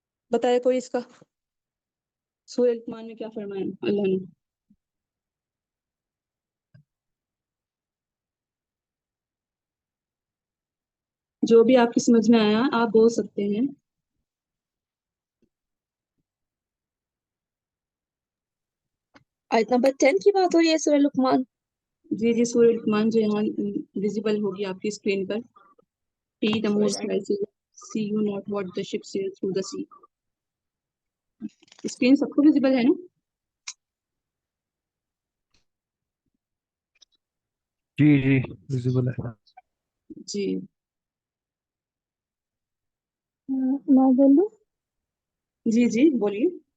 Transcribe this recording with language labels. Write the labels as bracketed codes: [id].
[ur] بتائے کوئی اس کا سورہ لقمان میں کیا فرمایا اللہ نے؟ جو بھی آپ کی سمجھ میں آیا آپ بول سکتے ہیں. آیت نمبر 10 کی بات ہو رہی ہے سورہ لقمان. جی جی، سورہ لقمان جو یہاں ویزیبل ہوگی آپ کی screen per. [en] He, the Most High, says, "See you not what the ship sail through the sea." [ur] Screen سب کو ویزیبل ہے نا؟ جی جی ویزیبل ہے. جی میں بولوں. جی جی بولیے.